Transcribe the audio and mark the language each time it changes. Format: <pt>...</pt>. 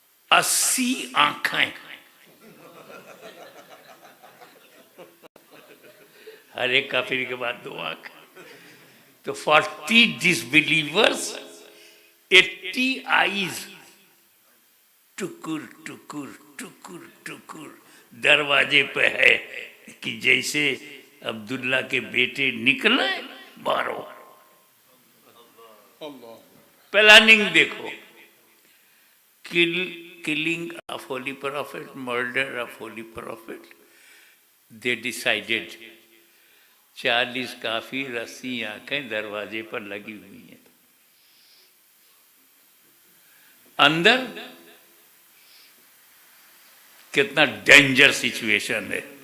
<hi>80 आंखें, हर एक काफिर के बाद 2 आंख, तो 40 डिसबिलीवर्स, 80 आईज, टुकुर टुकुर टुकुर टुकुर दरवाजे पे है कि जैसे अब्दुल्ला के बेटे निकले मारो। प्लानिंग देखो,</hi> <en>killing of holy prophet, murder of holy prophet. They decided</en> <hi>40 काफिर, 80 आंखें दरवाजे पर लगी हुई हैं। अंदर कितना डेंजर सिचुएशन है।</hi>